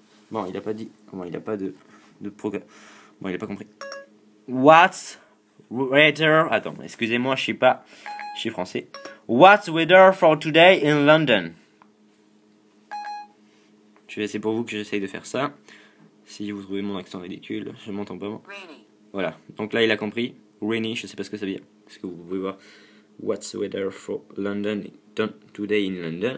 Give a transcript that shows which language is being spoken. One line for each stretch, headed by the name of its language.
French: Bon, il a pas dit. Comment il a pas de programme. Bon, il a pas compris.
English: What's weather?
French: Attends, excusez-moi, je suis français.
English: What's weather for today in London?
French: C'est pour vous que j'essaye de faire ça. Si vous trouvez mon accent ridicule, je m'entends pas. Voilà, donc là il a compris. Rainy, je sais pas ce que ça veut dire. Parce que vous pouvez voir.
English: What's weather for London today in London?